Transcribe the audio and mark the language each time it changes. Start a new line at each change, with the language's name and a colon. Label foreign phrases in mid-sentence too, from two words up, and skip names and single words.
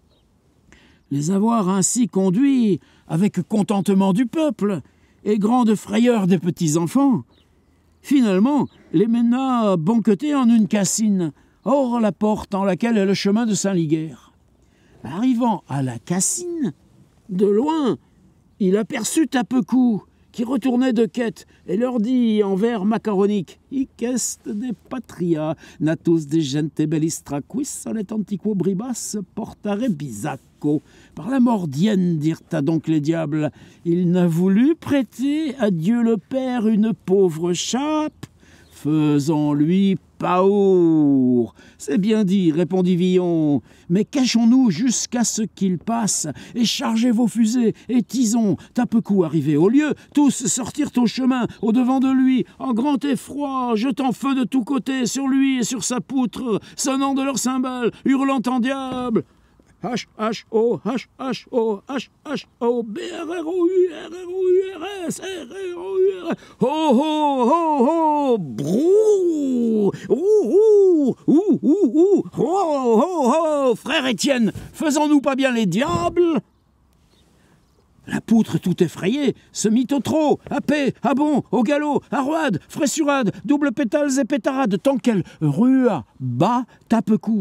French: Les avoir ainsi conduits avec contentement du peuple et grande frayeur des petits-enfants, finalement les mena banqueter en une cassine, hors la porte en laquelle est le chemin de Saint-Ligueyre. Arrivant à la cassine, de loin, il aperçut Tapecou, qui retournait de quête, et leur dit en vers macaroniques «
Latin: Hic est de patria, natus de gente bellistra, quis solet antiquo bribas portare bisaco.
French: » Par la mordienne, dirent donc les diables, il n'a voulu prêter à Dieu le Père une pauvre chape, faisons-lui paour. C'est bien dit, répondit Villon, mais cachons-nous jusqu'à ce qu'il passe, et chargez vos fusées et tisons. Tapecou arrivé au lieu, tous sortirent au chemin, au devant de lui, en grand effroi, jetant feu de tous côtés sur lui et sur sa poutre, sonnant de leurs cymbales, hurlant en diable. H-H-O, H-H-O, H-H-O, B-R-R-O-U-R-R-O-U-R-S, R-R-O-U-R-S, ho-ho-ho-ho, brou, ouh, ouh, ouh, ho-ho-ho, frère Étienne, faisons-nous pas bien les diables? La poutre, tout effrayée, se mit au trot, à paix, à bond, au galop, à roide, fressurade, double pétales et pétarade, tant qu'elle rua bas Tapecou.